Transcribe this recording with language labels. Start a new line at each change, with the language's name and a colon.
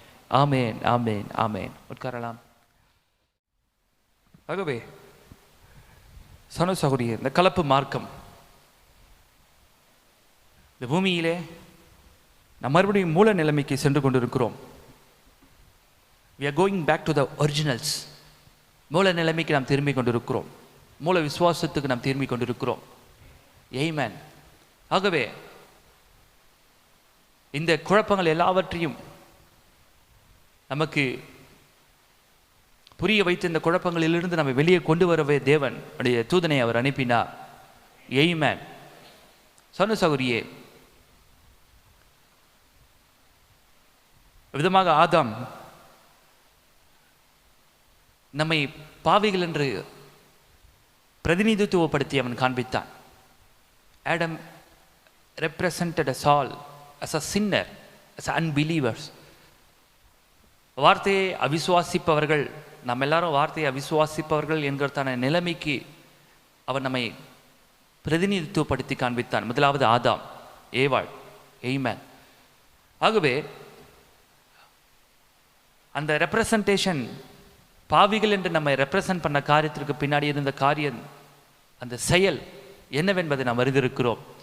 Tamil: ஆமேன், ஆமேன், ஆமேன். உட்காரலாம். ஆகவே சகோதரியே, இந்த கலப்பு மார்க்கம் இந்த பூமியிலே நாம் மறுபடியும் மூல நிலைமைக்கு சென்று கொண்டிருக்கிறோம்.
English: we are going back to the originals.
Tamil: மூல நிலைமைக்கு நாம் திரும்பிக் கொண்டிருக்கிறோம். மூல விசுவாசத்துக்கு நாம் திரும்பிக் கொண்டிருக்கிறோம். ஆமென். ஆகவே இந்த குழப்பங்கள் எல்லாவற்றையும் நமக்கு புரிய வைத்து இந்த குழப்பங்களிலிருந்து நம்ம வெளியே கொண்டு வரவே தேவன் உடைய தூதனை அவர் அனுப்பினார். ஆமென். சகோதரியே, விதமாக ஆதாம் நம்மை பாவிகள் என்று பிரதிநிதித்துவப்படுத்தி அவன் காண்பித்தான்.
English: Adam represented us all as a sinner, as unbelievers.
Tamil: வார்த்தையை அவிசுவாசிப்பவர்கள், நம்ம எல்லாரும் வார்த்தையை அவிசுவாசிப்பவர்கள் என்கிறதான நிலைமைக்கு அவன் நம்மை பிரதிநிதித்துவப்படுத்தி காண்பித்தான். முதலாவது ஆதாம், ஏவாள். ஆமென். ஆகவே அந்த ரெப்ரசன்டேஷன், பாவிகள் என்று நம்மை ரெப்ரசன்ட் பண்ண காரியத்திற்கு பின்னாடி இருந்த காரியம், அந்த செயல் என்னவென்பதை நாம் அறிந்திருக்கிறோம்.